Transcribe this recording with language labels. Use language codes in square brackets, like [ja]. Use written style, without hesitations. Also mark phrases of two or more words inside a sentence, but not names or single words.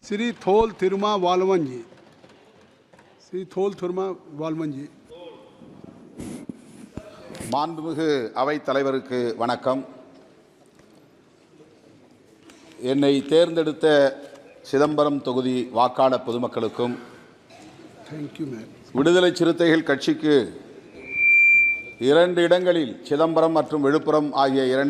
[hi] श्री थोल थिरुमा वालवन जी, श्री थोल थिरुमा वालवन जी. [ta] மாண்புமிகு அவைத் தலைவருக்கு வணக்கம். என்னை தேர்ந்தெடுத்த சிதம்பரம் தொகுதி வாக்காளர் பொதுமக்களுக்கும் விடுதலை சிறுத்தைகள் கட்சிக்கு 2 இடங்களில் சிதம்பரம் மற்றும் விழுப்புரம் ஆகிய 2